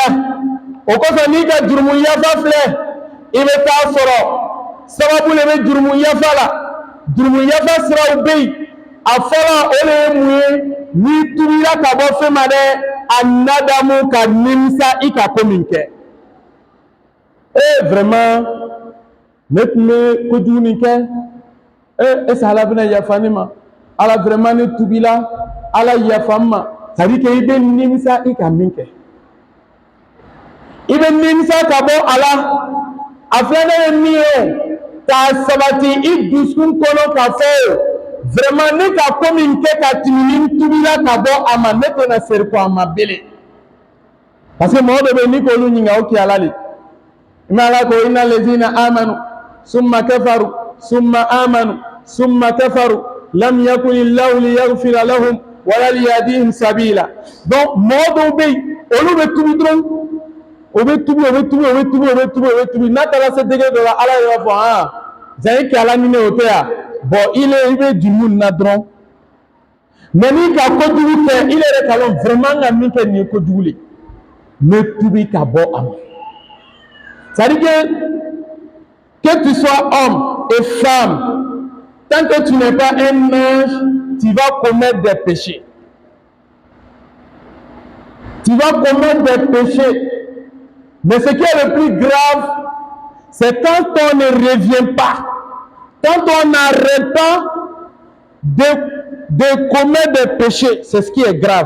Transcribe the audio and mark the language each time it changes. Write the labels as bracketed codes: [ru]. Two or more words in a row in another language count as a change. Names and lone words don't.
[bm] O kɔfɛ n'i ka jurumu yafa filɛ, i bɛ taa sɔrɔ sababu le bɛ jurumu yafa la. Jurumu yafa siraw bɛ yen. A fɔlɔ o de ye mun ye? N'i tubila ka bɔ fɛn ma dɛ, a nadamu ka nimisa i ka ko min kɛ. Vraiment ne tun bɛ kojugu min kɛ, [fr] est-ce que [bm] Ala bɛna yafa ne ma? Ala vraiment ne tubila, Ala yafa n ma. [fr] Ça veut dire que [bm] i bɛ nimisa i ka min kɛ. I bɛ nimisa ka bɔ a la. A filanan ye min ye, k'a sabati i dusukun kɔnɔ k'a fɔ vraiment ne ka ko min kɛ ka tɛmɛ ni tubila ka bɔ a ma, ne tɛna seri ko a ma bilen. [fr] Parce que [bm] mɔgɔ dɔ bɛ yen n'i k'olu ɲininka o k'i Ala de. [ar] Mais [bm] Ala ko [ar] إن الذين آمنوا ثم كفروا ثم آمنوا ثم كفروا لم يكن الله ليغفر لهم ولا ليهديهم سبيلا. [bm] Donc mɔgɔ dɔw bɛ yen olu bɛ tubi dɔrɔn, o bɛ tubi n'a taara se degré dɔ la Ala yɛrɛ b'a fɔ zan i kɛ Ala ni ne o tɛ yan. Bon i bɛ jurumu na dɔrɔn, mais n'i ka kojugu kɛ i yɛrɛ k'a dɔn vraiment ka min kɛ nin ye kojugu le, ne tubi ka bɔ a ma. [fr] C'est-à-dire que tu sois homme et femme, tant que tu n'es pas un ange, tu vas commettre des péchés. Tu vas commettre des péchés. Mais ce qui est le plus grave, c'est quand on ne revient pas, quand on n'arrête pas de commettre des péchés, c'est ce qui est grave.